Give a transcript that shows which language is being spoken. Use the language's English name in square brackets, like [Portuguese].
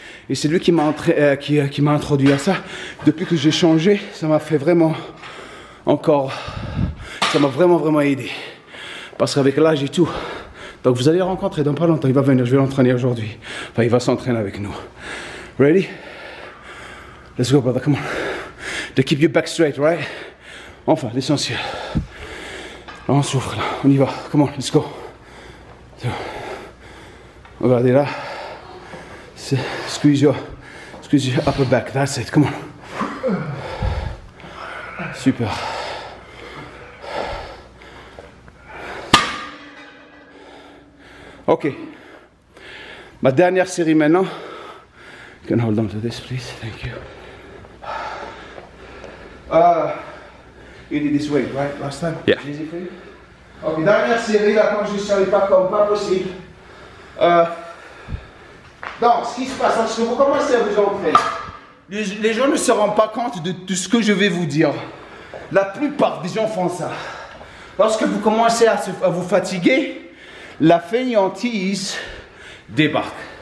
[French] Et c'est lui qui m'a introduit à ça. Depuis que j'ai changé, ça m'a fait vraiment ça m'a vraiment aidé. Parce qu'avec l'âge et tout. Donc vous allez le rencontrer dans pas longtemps. Il va venir, je vais l'entraîner aujourd'hui. Enfin, il va s'entraîner avec nous. [English] Ready? Let's go, brother, come on. To keep your back straight, right? [French] Enfin, l'essentiel. Là, on souffre, là. On y va. [English] Come on, let's go. [French] Regardez là. [English] Squeeze your upper back. That's it. Come on. [French] Super. Ok. Ma dernière série maintenant. [English] You can hold on to this, please. Thank you. You did this weight, right? Last time? Yeah. Easy for you? [French] Ok, dernière série, là, quand je ne savais pas comme pas possible. Donc, ce qui se passe, lorsque vous commencez à vous entraîner, les gens ne se rendent pas compte de ce que je vais vous dire. La plupart des gens font ça. Lorsque vous commencez à vous fatiguer, la fainéantise débarque.